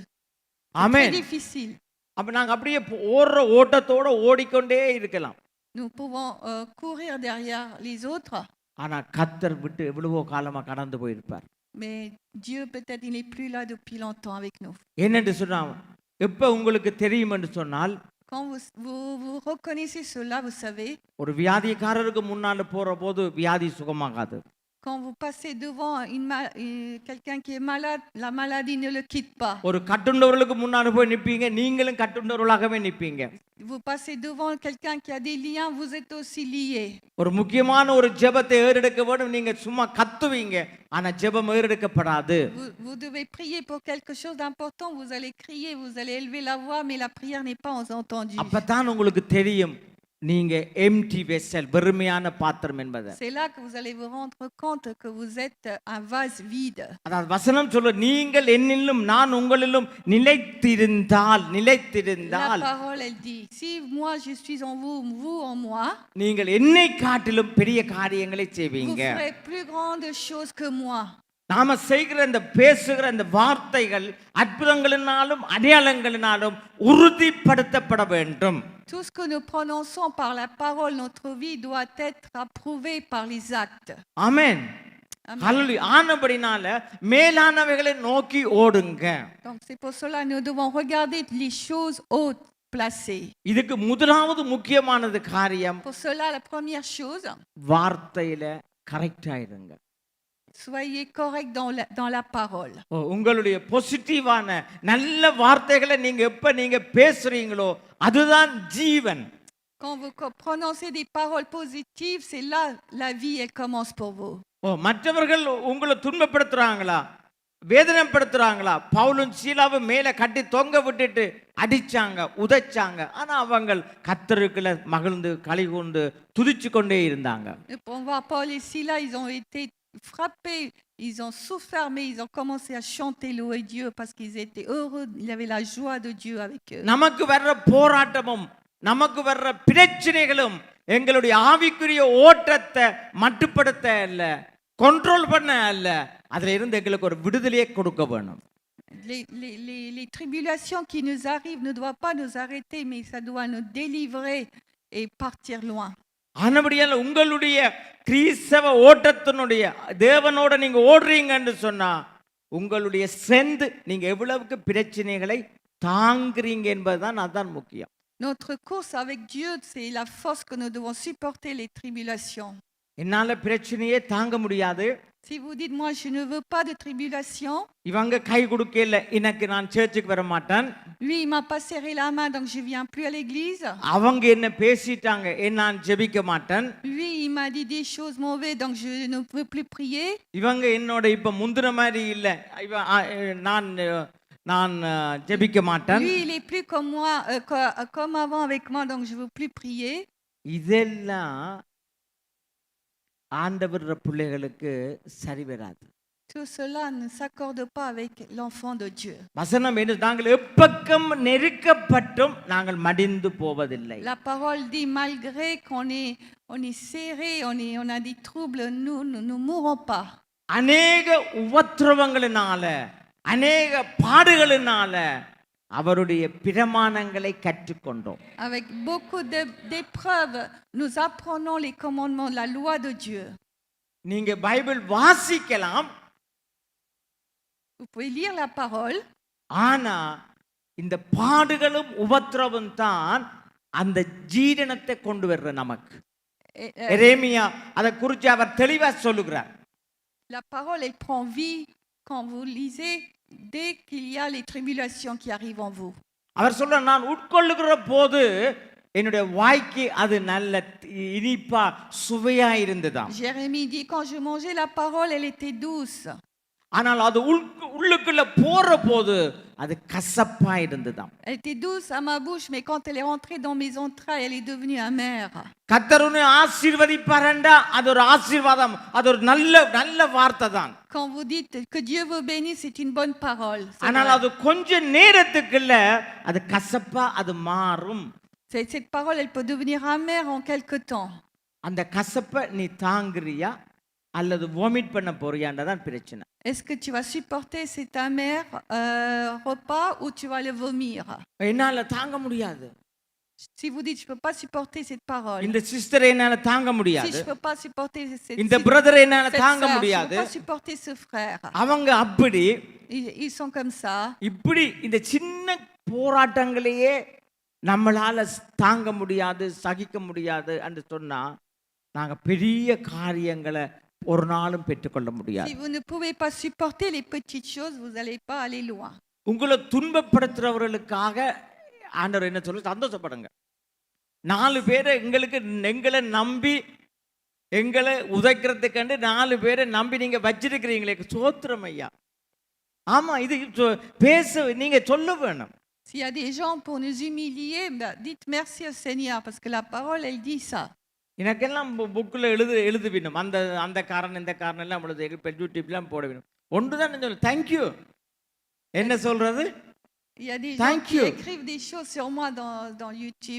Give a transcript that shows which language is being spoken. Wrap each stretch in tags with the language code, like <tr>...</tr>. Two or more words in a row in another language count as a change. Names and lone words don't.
<ta>ஆமென்.</ta> <fr>C'est difficile.</fr> <ta>அப்ப நாங்க அப்படியே ஓடுற ஓட்டத்தோட ஓடிக்கொண்டே இருக்கலாம்.</ta> <fr>Nous pouvons courir derrière les autres.</fr> <ta>ஆனா கர்த்தர் விட்டு எவ்வளவோ காலமா கடந்து போயிருப்பார்.</ta> <fr>Mais Dieu peut-être il n'est plus là depuis longtemps avec nous.</fr> <ta>என்னென்று சொன்னா எப்ப உங்களுக்கு தெரியும் என்று சொன்னால்,</ta> <fr>Quand vous reconnaissez cela, vous savez,</fr> <ta>ஒரு வியாதிக்காரருக்கு முன்னால போற போது வியாதி சுகமாகாது.</ta> <fr>quand vous passez devant quelqu'un qui est malade, la maladie ne le quitte pas.</fr> <ta>ஒரு கட்டுண்டவர்களுக்கு முன்னால போய் நிப்பீங்க, நீங்களும் கட்டுண்டவர்களாகவே நிப்பீங்க.</ta> <fr>Vous passez devant quelqu'un qui a des liens, vous êtes aussi liés.</fr> <ta>ஒரு முக்கியமான ஒரு ஜெபத்தை ஏறெடுக்க வேண்டும், நீங்க சும்மா கத்துவீங்க, ஆனா ஜெபம் ஏறெடுக்கப்படாது.</ta> <fr>Vous devez prier pour quelque chose d'important, vous allez crier, vous allez élever la voix, mais la prière n'est pas entendue.</fr> <ta>அப்பதான் உங்களுக்கு தெரியும் நீங்க</ta> <en>empty vessel,</en> <ta>வெறுமையான பாத்திரம் என்பது.</ta> <fr>C'est là que vous allez vous rendre compte que vous êtes un vase vide.</fr> <ta>அதாவது வசனம் சொல்ல, நீங்கள் என்னிலும் நான் உங்களிலும் நிலைத்திருந்தால்</ta> <fr>La parole elle dit, si moi je suis en vous, vous en moi,</fr> <ta>நீங்கள் என்னை காட்டிலும் பெரிய காரியங்களை</ta> <fr>vous</fr> <ta>செய்வீங்க.</ta> <fr>ferez plus grandes choses que moi.</fr> <ta>நாம செய்கிற இந்த பேசுகிற இந்த வார்த்தைகள் அற்புதங்களினாலும் அடையாளங்களினாலும் உறுதிப்படுத்தப்பட வேண்டும்.</ta> <fr>Tout ce que nous prononçons par la parole, notre vie doit être approuvé par les actes.</fr> <ta>ஆமென். ஹல்லேலூயா. ஆனபடினால மேலானவைகளை நோக்கி ஓடுங்க.</ta> <fr>Donc c'est pour cela nous devons regarder les choses hautes placées.</fr> <ta>இதுக்கு முதலாவது முக்கியமானது காரியம்,</ta> <fr>Pour cela la première chose,</fr> <ta>வார்த்தையில கரெக்டா இருங்க.</ta> <fr>soyez correct dans la parole.</fr> <ta>உங்களுடைய பாசிட்டிவான நல்ல வார்த்தைகளை நீங்க எப்ப நீங்க பேசுறீங்களோ அதுதான் ஜீவன்.</ta> <fr>Quand vous prononcez des paroles positives, c'est là la vie, elle commence pour vous.</fr> <ta>ஓ, மற்றவர்கள் உங்களை துன்பப்படுத்துறாங்களா, வேதனைப்படுத்துறாங்களா? பவுலும் சீலாவும் மேல கட்டி தொங்க விட்டுட்டு அடிச்சாங்க, உதைச்சாங்க. ஆனா அவங்க கர்த்தருக்குள்ள மகிழ்ந்து களி கூர்ந்து துதிச்சு கொண்டே இருந்தாங்க.</ta> <fr>Et pour voir Paul et Silas, ils ont été frappés, ils ont souffert, mais ils ont commencé à chanter, louer Dieu parce qu'ils étaient heureux, il y avait la joie de Dieu avec eux.</fr> <ta>நமக்கு வர்ற போராட்டமும் நமக்கு வர்ற பிரச்சனைகளும் எங்களுடைய ஆவிக்குரிய ஓட்டத்தை மட்டுப்படுத்த அல்ல, கண்ட்ரோல் பண்ண அல்ல, அதுல இருந்து எங்களுக்கு ஒரு விடுதலையை கொடுக்க வேணும்.</ta> <fr>Les tribulations qui nous arrivent ne doivent pas nous arrêter, mais ça doit nous délivrer et partir loin.</fr> <ta>ஆனபடியால் உங்களுடைய கிறிஸ்தவ ஓட்டத்தினுடைய தேவனோட நீங்க ஓடுறீங்கன்னு சொன்னா உங்களுடைய ஸ்ட்ரென்த், நீங்க எவ்வளவுக்கு பிரச்சனைகளை தாங்குறீங்க என்பதுதான் அதான் முக்கியம்.</ta> <fr>Notre course avec Dieu, c'est la force que nous devons supporter les tribulations.</fr> <ta>என்னால பிரச்சனையே தாங்க முடியாது,</ta> <fr>Si vous dites, moi, je ne veux pas de tribulation,</fr> <ta>இவங்க கை கொடுக்கல எனக்கு நான் சர்ச்சுக்கு வர மாட்டேன்,</ta> <fr>lui, il m'a pas serré la main, donc je viens plus à l'église.</fr> <ta>அவங்க என்ன பேசிட்டாங்க நான் ஜெபிக்க மாட்டேன்,</ta> <fr>Lui, il m'a dit des choses mauvaises, donc je ne peux plus prier.</fr> <ta>இவங்க என்னோட இப்ப முந்தின மாதிரி இல்ல, நான் நான் ஜெபிக்க மாட்டேன்.</ta> <fr>Lui, il est plus comme moi, comme avant avec moi, donc je veux plus prier.</fr> <ta>இதெல்லாம் ஆண்டவர் பிள்ளைகளுக்கு சரி வராது.</ta> <fr>Tout cela ne s'accorde pas avec l'enfant de Dieu.</fr> <ta>வசனம் என்ன, நாங்கள் எப்பக்கம் நெருக்கப்பட்டும் நாங்கள் மடிந்து போவதில்லை.</ta> <fr>La parole dit, malgré qu'on est serré, on a des troubles, nous ne mourrons pas.</fr> <ta>அநேக உபத்திரவங்களினால அநேக பாடுகளினால அவருடைய பிரமாணங்களை கற்றுக்கொண்டோம்.</ta> <fr>Avec beaucoup d'épreuves, nous apprenons les commandements de la loi de Dieu.</fr> <ta>நீங்க பைபிள் வாசிக்கலாம்,</ta> <fr>Vous pouvez lire la parole.</fr> <ta>ஆனா இந்த பாடுகளும் உபத்திரவும் தான் அந்த ஜீரணத்தை கொண்டு வர்ற நமக்கு. எரேமியா அதை குறித்து அவர் தெளிவா சொல்லுகிறார்.</ta> <fr>La parole, elle prend vie quand vous lisez, dès qu'il y a les tribulations qui arrivent en vous.</fr> <ta>அவர் சொல்ற, நான் உட்கொள்ளுகிற போது என்னுடைய வாய்க்கு அது நல்ல இனிப்பா சுவையா இருந்ததாம்.</ta> <fr>Jérémie dit, quand je mangeais la parole, elle était douce.</fr> <ta>ஆனால் அது உள்ளுக்குள்ள போற போது அது கசப்பா இருந்ததாம்.</ta> <fr>Elle était douce à ma bouche, mais quand elle est rentrée dans mes entrailles, elle est devenue amère.</fr> <ta>கர்த்தருனை ஆசீர்வதிப்பாரண்டா அது ஒரு ஆசீர்வாதம், அது ஒரு நல்ல நல்ல வார்த்தை தான்.</ta> <fr>Quand vous dites que Dieu vous bénisse, c'est une bonne parole.</fr> <ta>ஆனால் அது கொஞ்ச நேரத்துக்குள்ள அது கசப்பா அது மாறும்.</ta> <fr>Cette parole, elle peut devenir amère en quelque temps.</fr> <ta>அந்த கசப்பை நீ தாங்குறியா அல்லது வாமிட் பண்ண போறியான்றதான் பிரச்சனை.</ta> <fr>Est-ce que tu vas supporter cet amer repas ou tu vas le vomir?</fr> <ta>என்னால தாங்க முடியாது.</ta> <fr>Si vous dites, je ne peux pas supporter cette parole.</fr> <ta>இந்த சிஸ்டரை என்னால தாங்க</ta> <fr>Si</fr> <ta>முடியாது.</ta> <fr>je ne peux pas supporter</fr> <ta>இந்த பிரதரை என்னால</ta> <fr>cette</fr> <ta>தாங்க</ta> <fr>sœur, je ne</fr> <ta>முடியாது.</ta> <fr>peux pas supporter ce frère.</fr> <ta>அவங்க அப்படி</ta> <fr>Ils sont comme ça.</fr> <ta>இப்படி இந்த சின்ன போராட்டங்களையே நம்மளால தாங்க முடியாது, சகிக்க முடியாது என்று சொன்னா நாங்க பெரிய காரியங்களை ஒரு நாளும் பெற்றுக்கொள்ள முடியாது.</ta> <fr>Si vous ne pouvez pas supporter les petites choses, vous n'allez pas aller loin.</fr> <ta>உங்களை துன்பப்படுத்துறவர்களுக்காக ஆண்டவர் என்ன சொல்லி சந்தோஷப்படுங்க. 4 பேரை எங்களை நம்பி எங்களை உதைக்கிறதுக்கு 4 பேரை நம்பி நீங்க வச்சிருக்கிறீங்களே, சோத்திரம் ஐயா. ஆமா, இது பேச நீங்க சொல்ல வேணும்.</ta> <fr>S'il y a des gens pour nous humilier, dites merci au Seigneur parce que la parole, elle dit ça.</fr> <ta>எனக்கெல்லாம் புக்கில் எழுது வேணும், அந்த அந்த காரணம் இந்த காரணம் எல்லாம் எழுது, யூடியூப்லாம் போட வேணும். ஒன்றுதான் சொல்ல, தேங்க்யூ என்ன சொல்றது.</ta> <fr>Il y a des gens qui écrivent des choses sur moi dans YouTube.</fr>